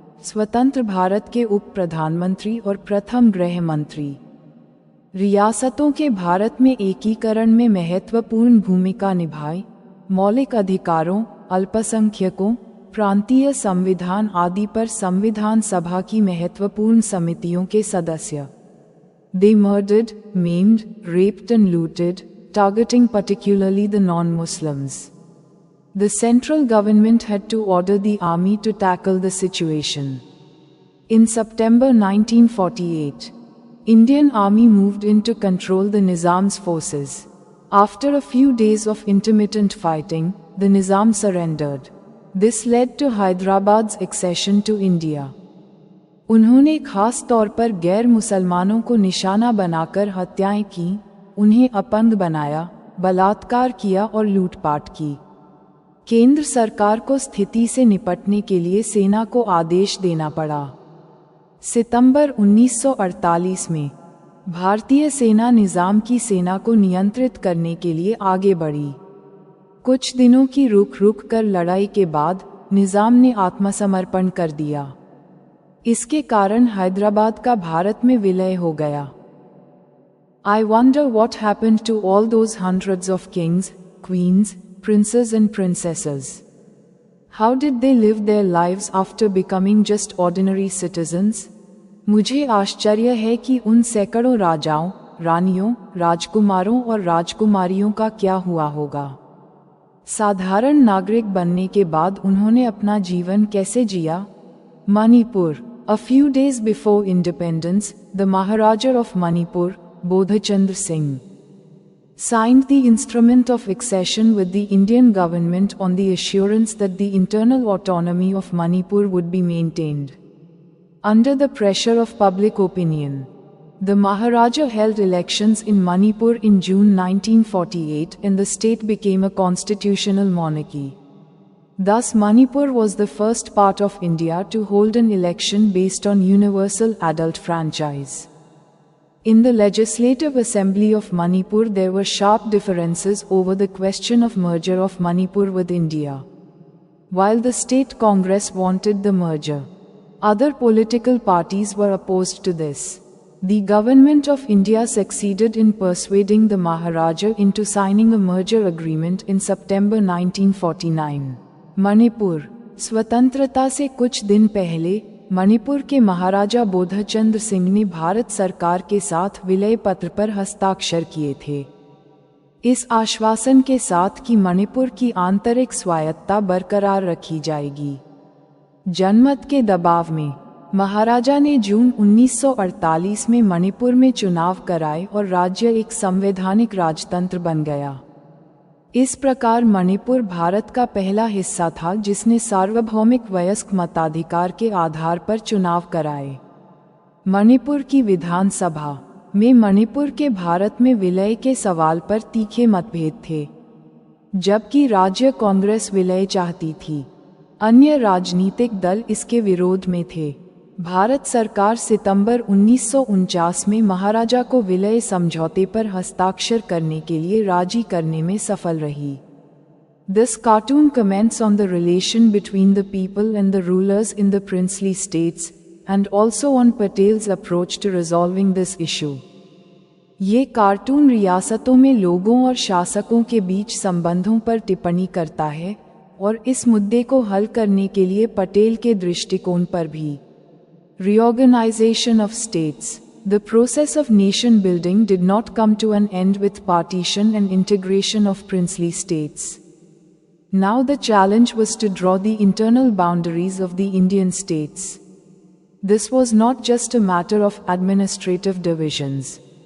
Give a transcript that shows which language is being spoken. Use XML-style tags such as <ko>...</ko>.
<hi>स्वतंत्र भारत के उप प्रधानमंत्री और प्रथम गृह मंत्री। रियासतों के भारत में एकीकरण में महत्वपूर्ण भूमिका निभाई, मौलिक अधिकारों, अल्पसंख्यकों, प्रांतीय संविधान आदि पर संविधान सभा की महत्वपूर्ण समितियों के सदस्य।</hi> <en>They murdered, maimed, raped and looted, targeting particularly the non-Muslims. The central government had to order the army to tackle the situation. In September 1948, Indian Army moved in to control the Nizam's forces. After a few days of intermittent fighting, the Nizam surrendered. This led to Hyderabad's accession to India.</en> <hi>उन्होंने खास तौर पर गैर मुसलमानों को निशाना बनाकर हत्याएं की, उन्हें अपंग बनाया, बलात्कार किया और लूटपाट की। केंद्र सरकार को स्थिति से निपटने के लिए सेना को आदेश देना पड़ा। सितंबर 1948 में भारतीय सेना निजाम की सेना को नियंत्रित करने के लिए आगे बढ़ी। कुछ दिनों की रुक कर लड़ाई के बाद निजाम ने आत्मसमर्पण कर दिया। इसके कारण हैदराबाद का भारत में विलय हो गया।</hi> <en>I wonder what happened to all those hundreds of kings, queens, princes and princesses. How did they live their lives after becoming just ordinary citizens?</en> <hi>मुझे आश्चर्य है कि उन सैकड़ों राजाओं, रानियों, राजकुमारों और राजकुमारियों का क्या हुआ होगा। साधारण नागरिक बनने के बाद उन्होंने अपना जीवन कैसे जिया। Manipur.</hi> <en>A few days before independence, the Maharaja of Manipur, Bodhchandra Singh, signed the instrument of accession with the Indian government on the assurance that the internal autonomy of Manipur would be maintained. Under the pressure of public opinion, the Maharaja held elections in Manipur in June 1948 and the state became a constitutional monarchy. Thus Manipur was the first part of India to hold an election based on universal adult franchise. In the Legislative Assembly of Manipur there were sharp differences over the question of merger of Manipur with India. While the state Congress wanted the merger, other political parties were opposed to this. The government of India succeeded in persuading the Maharaja into signing a merger agreement in September 1949.</en> <hi>Manipur. स्वतंत्रता से कुछ दिन पहले मणिपुर के महाराजा बोधचंद्र सिंह ने भारत सरकार के साथ विलय पत्र पर हस्ताक्षर किए थे, इस आश्वासन के साथ कि मणिपुर की आंतरिक स्वायत्तता बरकरार रखी जाएगी। जनमत के दबाव में महाराजा ने जून 1948 में मणिपुर में चुनाव कराए और राज्य एक संवैधानिक राजतंत्र बन गया। इस प्रकार मणिपुर भारत का पहला हिस्सा था जिसने सार्वभौमिक वयस्क मताधिकार के आधार पर चुनाव कराए। मणिपुर की विधानसभा में मणिपुर के भारत में विलय के सवाल पर तीखे मतभेद थे। जबकि राज्य कांग्रेस विलय चाहती थी, अन्य राजनीतिक दल इसके विरोध में थे। भारत सरकार सितंबर 1949 में महाराजा को विलय समझौते पर हस्ताक्षर करने के लिए राजी करने में सफल रही।</hi> <en>This cartoon comments on the relation between the people and the rulers in the princely states, and also on Patel's approach to resolving this issue.</en> <hi>ये कार्टून रियासतों में लोगों और शासकों के बीच संबंधों पर टिप्पणी करता है और इस मुद्दे को हल करने के लिए पटेल के दृष्टिकोण पर भी।</hi> <en>Reorganization of States. The process of nation building did not come to an end with partition and integration of princely states. Now the challenge was to draw the internal boundaries of the Indian states. This was not just a matter of administrative divisions.</en>